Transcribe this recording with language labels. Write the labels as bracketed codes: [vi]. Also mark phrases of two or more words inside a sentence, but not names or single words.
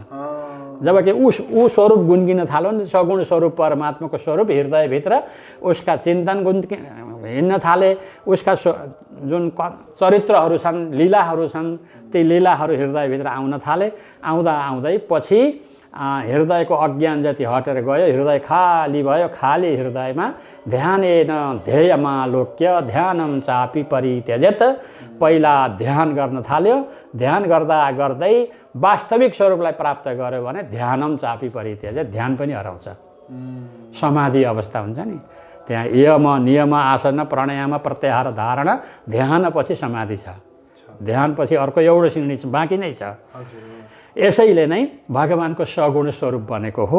[ne] जबकि ऊ स्वरूप गुन्किन थाल्यो नि, सगुण स्वरूप परमात्माको स्वरूप हृदयभित्र उसका चिन्तन हिँड्न थाले, उसका जुन चरित्रहरू छन्, लीलाहरू छन्, ती लीलाहरू हृदयभित्र आउन थाले। आउँदा आउँदै पछि हृदयको अज्ञान जति हटेर गयो, हृदय खाली भयो। खाली हृदयमा [sa] ध्यानेन ध्येयमालोक्य ध्यानम चापि परित्यजेत। [ne] पहिला ध्यान गर्न थाल्यो, ध्यान गर्दा गर्दै वास्तविक स्वरूपलाई प्राप्त गर्यो भने [sa] ध्यानम चापि परित्यजेत, [ne] ध्यान पनि हराउँछ। समाधि अवस्था हुन्छ नि, त्यहाँ यम नियम आसन प्राणायाम प्रत्याहार धारणा ध्यानपछि समाधि छ। ध्यानपछि अर्को एउटा सिँढी बाँकी नै छ। यसैले नै भगवानको सगुण स्वरूप बनेको हो।